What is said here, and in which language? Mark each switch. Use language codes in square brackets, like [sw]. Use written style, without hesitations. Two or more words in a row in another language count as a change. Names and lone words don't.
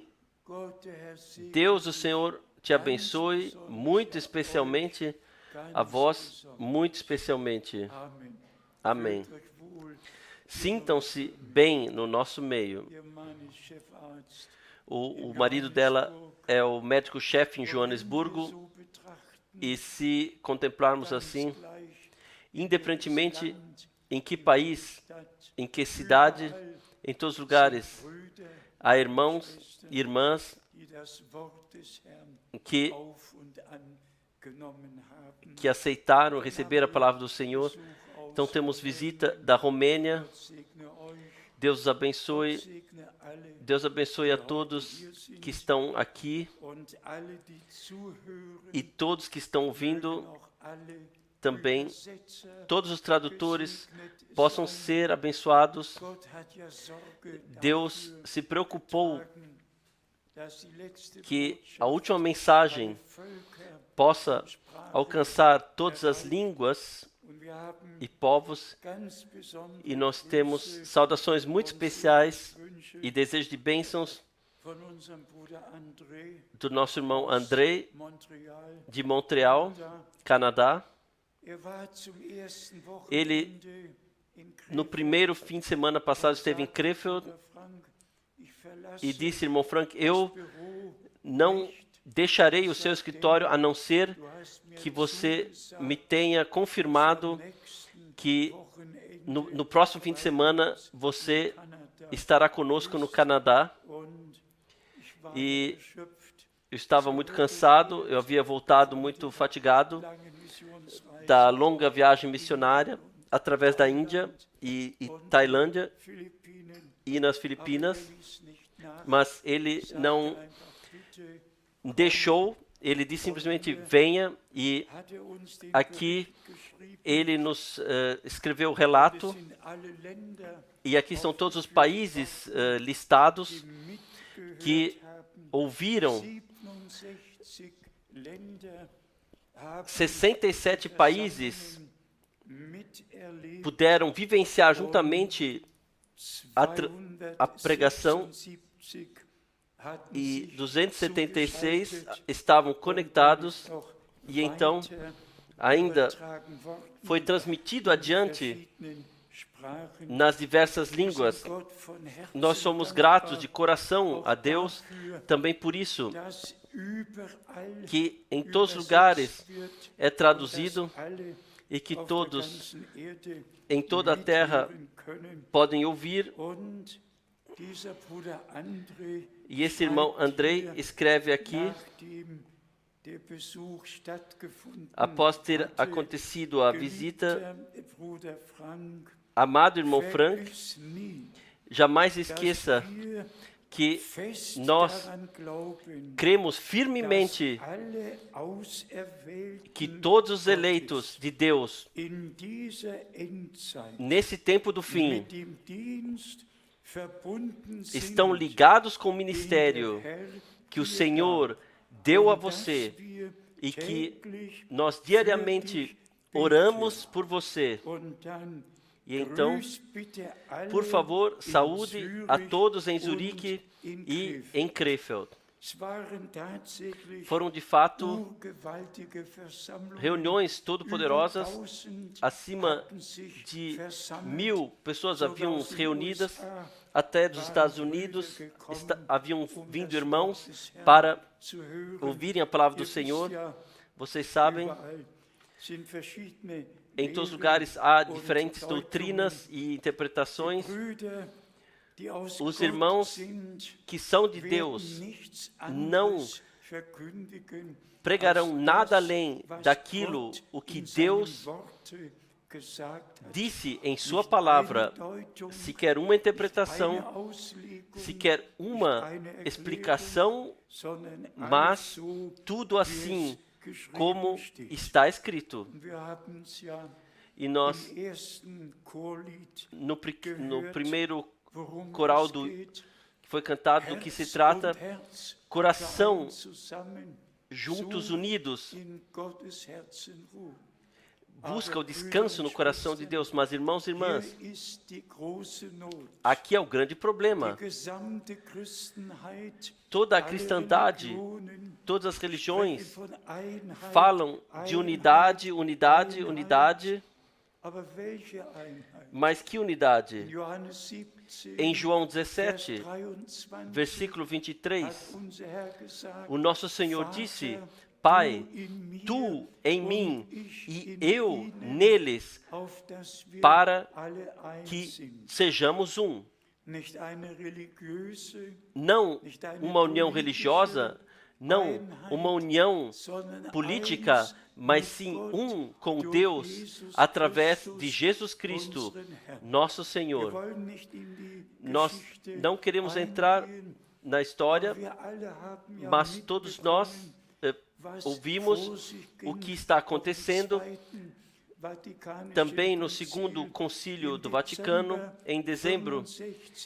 [pt] Deus, o Senhor, te abençoe muito especialmente, a vós muito especialmente. Amém. sintam-se bem no nosso meio. [de] Ihr Mann ist Chefarzt [pt] O marido dela é o médico-chefe em [de] wir [pt] Joanesburgo, [de] so betrachten, [pt] e se contemplarmos [de] ganz [pt] assim, [de] gleich, [pt] independentemente em que país, [de] Stadt, [pt] em que cidade, [de] überall [pt] em todos os lugares, [de] Brüder, [pt] há irmãos e irmãs [de] die das Wort des Herrn [pt] que, [de] auf und angenommen haben. [pt] que aceitaram receber a palavra do Senhor. [de] Besuch aus [pt] Então temos visita da Romênia. [de] Gott segne euch, [pt] Deus os abençoe. [de] Gott segne alle [pt] Deus abençoe a todos que estão aqui [de] und alle, die zuhören, [pt] e todos que estão ouvindo [de] auch alle [pt] também. [de] Übersetzer [pt] Todos os tradutores [de] gesegnet [pt] possam [de] sein. [pt] ser abençoados. [de] Gott hat ja Sorge [pt] Deus [de] dafür [pt] se preocupou [de] getragen, dass die letzte [pt] que a [de] Botschaft [pt] última mensagem [de] alle Völker [pt] possa [de] Sprachen [pt] alcançar todas as línguas [de] und wir haben [pt] e povos, [de] ganz besondere [pt] e nós temos [de] Grüße [pt] saudações muito [de] und [pt] especiais [de] Wünsche [pt] e desejos de bênçãos [de] von unserem Bruder André [pt] do nosso irmão André, Montreal. de Montreal, [de] Da [pt] Canadá. [de] war zum ersten [pt] Ele, [de] Wochenende in [pt] no Krefeld primeiro fim de semana passado, esteve em [de] sagte, Krefeld Bruder Frank, ich verlasse [pt] e disse, irmão Frank, [de] das [pt] eu [de] Büro [pt] não [de] nicht. [pt] deixarei o seu escritório a não ser [de] Du hast mir [pt] que você [de] zugesagt, [pt] me tenha confirmado [de] am nächsten [pt] que [de] Wochenende [pt] no próximo fim de semana você [de] Kanada. [pt] estará conosco no Canadá. [de] Und ich war [pt] E [de] erschöpft, [pt] eu estava muito cansado, eu havia voltado muito fatigado [de] lange Missionsreise [pt] da longa viagem missionária através da Índia e Tailândia [de] Philippinen, [pt] e nas [de] aber [pt] Filipinas, [de] ließ nicht nach, [pt] mas ele não [de] sagte einfach, bitte, [pt] deixou, ele disse simplesmente venha, e [de] hat uns den [pt] aqui [de] Bericht geschrieben. [pt] ele nos escreveu o [de] Es [pt] relato, [de] sind alle Länder, [pt] e aqui estão todos os países listados [de] die mitgehört [pt] que [de] haben. [pt] ouviram. [de] 67 Länder haben [pt] 67 países [de] miterlebt, [pt] puderam vivenciar juntamente a pregação, [de] 276 hatten [pt] e [de] sich [pt] 276 [de] zugeschaltet [pt] estavam [de] und [pt] conectados, [de] dann noch [pt] e então [de] weiter [pt] ainda [de] übertragen worden [pt] foi transmitido [de] in [pt] adiante [de] verschiedenen Sprachen. [pt] nas diversas línguas. [de] Gott von Herzen [pt] Nós somos [de] dankbar, [pt] gratos de coração a Deus [de] dafür, [pt] também por isso, [de] dass überall [pt] que em todos os lugares [de] übersetzt wird [pt] é [de] und [pt] traduzido [de] dass alle [pt] e que [de] auf der [pt] todos [de] ganzen Erde [pt] em toda a terra [de] mithören können. [pt] podem ouvir. [de] Und dieser Bruder André [pt] E esse irmão Andrei escreve aqui, [de] nachdem der Besuch stattgefunden [pt] após ter [de] hatte, [pt] acontecido a visita: [de] geliebter Bruder Frank, [pt] amado irmão Frank, [de] vergiss nie, [pt] jamais [de] dass [pt] esqueça [de] wir [pt] que [de] fest [pt] nós [de] daran glauben, [pt] cremos [de] dass [pt] firmemente [de] alle Auserwählten [pt] que todos os eleitos de Deus, [de] in dieser Endzeit [pt] nesse tempo do fim, [de] mit dem Dienst verbunden sind, [pt] estão ligados com o [de] den [pt] ministério [de] der Herr [pt] que o [de] dir [pt] Senhor [de] gab, [pt] deu a [de] und dass [pt] você, [de] wir [pt] e que [de] täglich [pt] nós [de] für [pt] diariamente [de] dich [pt] oramos [de] beten. [pt] por você. [de] Und dann [pt] E então, [de] grüß bitte alle [pt] por favor, [de] in [pt] saúde a [de] Zürich [pt] todos em [de] und [pt] Zurique [de] in [pt] e [de] Krefeld. [pt] em Krefeld. [de] Es waren tatsächlich [pt] Foram de fato [de] urgewaltige Versammlungen. [pt] reuniões todo-poderosas. [de] Über 1000 [pt] Acima [de] hatten sich [pt] de [de] versammelt. [pt] 1000 pessoas [de] Sogar [pt] haviam [de] aus den [pt] reunidas, [de] USA [pt] até dos [de] waren [pt] Estados [de] Brüder [pt] Unidos [de] gekommen, [pt] haviam [de] um [pt] vindo [de] das [pt] irmãos [de] Wort des Herrn [pt] para [de] zu hören. [pt] ouvirem a palavra do [de] Ihr wisst [pt] Senhor. [de] ja, [pt] Vocês sabem, [de] überall sind verschiedene [pt] em todos os [de] Lehren [pt] lugares há [de] und [pt] diferentes [de] Deutungen. [pt] doutrinas e interpretações. [de] Brüder, die aus [pt] Os [de] Gott [pt] irmãos [de] sind, [pt] que são de [de] werden [pt] Deus [de] nichts [pt] não [de] anderes verkündigen, [pt] pregarão [de] als [pt] nada [de] das, [pt] além [de] was [pt] daquilo [de] Gott [pt] o que [de] in seinem [pt] Deus [de] Worte gesagt hat. [pt] disse em sua [de] Nicht [pt] palavra. [de] eine Deutung, [pt] Sequer uma [de] nicht eine [pt] interpretação, [de] Auslegung, [pt] sequer uma [de] nicht eine Erklärung, [pt] explicação, [de] sondern alles [pt] mas [de] so, [pt] tudo [de] wie [pt] assim [de] es geschrieben [pt] como [de] steht. [pt] está escrito. [de] Und wir haben es ja [pt] E nós, [de] im ersten Chorlied [pt] no primeiro [de] worum [pt] coral [de] es [pt] do [de] geht. [pt] que foi cantado, do que se [de] Herz [pt] trata, [de] und Herz [pt] coração [de] vereint zusammen, [pt] juntos, [de] sucht [pt] unidos, [de] in Gottes Herzen Ruhe. [pt] busca o descanso no coração de Deus. Mas, irmãos e irmãs, [de] Hier ist die große Not. [pt] aqui é o grande [de] Die [pt] problema. [de] gesamte Christenheit, [pt] Toda a [de] alle [pt] cristandade, [de] Religionen [pt] todas as [de] sprechen [pt] religiões [de] von Einheit, [pt] falam de unidade, unidade, [de] Einheit, [pt] unidade, [de] Aber welche Einheit? [pt] Mas que unidade? [de] In Johannes 17, [pt] Em João [de] Vers [pt] 17, 23, versículo [de] hat [pt] 23, [de] unser Herr gesagt, [pt] o nosso Senhor [de] Vater, [pt] disse: Pai, [de] du in mir [pt] tu em [de] und [pt] mim [de] ich [pt] e [de] in [pt] eu [de] ihnen, [pt] neles, [de] auf dass wir [pt] para [de] alle eins [pt] que [de] sind. [pt] sejamos um. [de] Nicht eine religiöse, [pt] Não [de] nicht eine [pt] uma união [de] politische [pt] religiosa, não uma união [de] sondern [pt] política, [de] eins [pt] mas [de] mit sim Gott [pt] um com [de] durch [pt] Deus Jesus através [de] Christus, [pt] de Jesus Cristo, [de] unseren Herrn. [pt] nosso [de] Wir [pt] Senhor. [de] wollen nicht in die [pt] Nós [de] Geschichte [pt] não queremos entrar [de] eingehen, [pt] na história, [de] aber wir alle haben ja [pt] mas todos nós [de] mitbekommen, was [pt] ouvimos [de] vor sich [pt] o [de] ging [pt] que está [de] auf dem [pt] acontecendo [de] Zweiten Vatikanischen [pt] também no [de] Konzil [pt] segundo concílio [de] im [pt] do Vaticano, [de] Dezember [pt] em dezembro 65